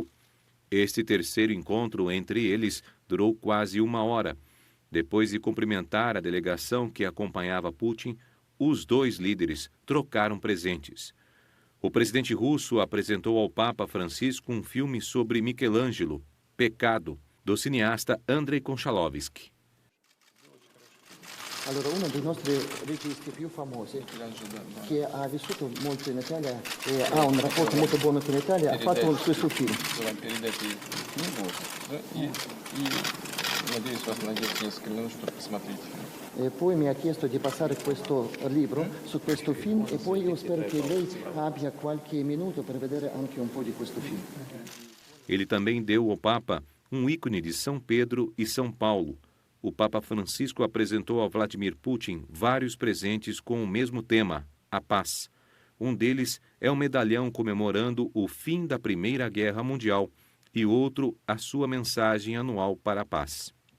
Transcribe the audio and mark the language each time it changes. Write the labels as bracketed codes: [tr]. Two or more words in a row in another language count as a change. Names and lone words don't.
[pt] Este terceiro encontro entre eles durou quase 1 hora. Depois de cumprimentar a delegação que acompanhava Putin, os dois líderes trocaram presentes. O presidente russo apresentou ao Papa Francisco um filme sobre Michelangelo, Pecado, do cineasta Andrei Konchalovsky. [it] Allora, uno dei nostri registi più famosi, che ha vissuto molto in Italia e ha un rapporto molto buono con l'Italia, ha fatto questo film. E poi mi ha chiesto di passare questo libro su questo film e poi io spero che lei abbia qualche minuto per vedere anche un po' di questo film. [pt] Ele também deu ao Papa um ícone de São Pedro e São Paulo. O Papa Francisco apresentou a Vladimir Putin vários presentes com o mesmo tema, a paz. Um deles é um medalhão comemorando o fim da Primeira Guerra Mundial e outro a sua mensagem anual para a paz.